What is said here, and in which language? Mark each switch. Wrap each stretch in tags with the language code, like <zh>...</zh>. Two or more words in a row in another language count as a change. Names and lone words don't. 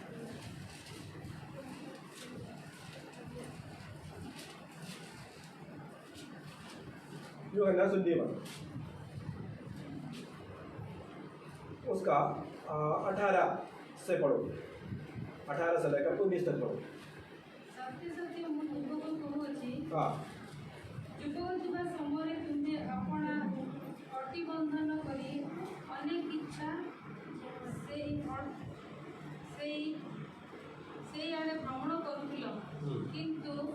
<hi>यूहन्ना 21 उसका 18 से पढ़ो, 18 से लेकर 19 तक पढ़ो।</hi> <or>ସତ୍ୟ ସତ୍ୟ ମୁଁ ତୁମକୁ କହୁଛି,</or> <hi>हाँ</hi> <or>ଯୁବକ ଥିବା ସମୟରେ ତୁମେ ଆପଣା ଅଟି ବନ୍ଧନ କରି ଅନେକ ଇଚ୍ଛା ସେଇ ଆଡ଼େ ଭ୍ରମଣ କରୁଥିଲ, କିନ୍ତୁ</or>